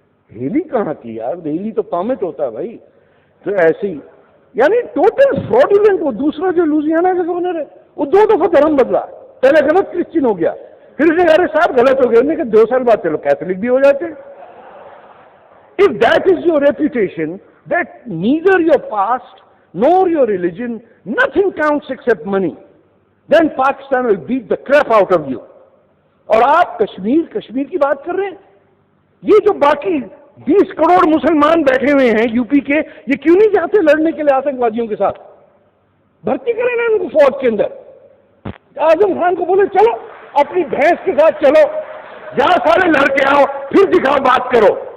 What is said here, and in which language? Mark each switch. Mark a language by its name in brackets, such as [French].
[Urdu] ہیلی کہاں کی یار, ہیلی تو پامٹ ہوتا ہے بھائی. تو ایسے ہی یعنی ٹوٹل فراڈولنٹ. وہ دوسرا جو لوزیانا کا گورنر ہے وہ 2 دفعہ دھرم بدلا. پہلے غلط کرسچن ہو گیا, پھر اسے کہا صاحب غلط ہو گیا, انہوں نے کہا 2 سال بعد چلو کیتھولک بھی ہو جاتے. [English] If that is your reputation, that neither your past nor your religion, nothing counts except money, then Pakistan will beat the crap out of you. [Urdu] اور آپ کشمیر کی بات کر رہے ہیں. یہ جو باقی 20 کروڑ مسلمان بیٹھے ہوئے ہیں یو پی کے, یہ کیوں نہیں چاہتے لڑنے کے لیے آتنکوادیوں کے ساتھ؟ بھرتی کریں نا ان کو فوج کے اندر. اعظم خان کو بولے چلو اپنی بھینس کے ساتھ چلو, جہاں سارے لڑ کے آؤ, پھر دکھاؤ بات کرو.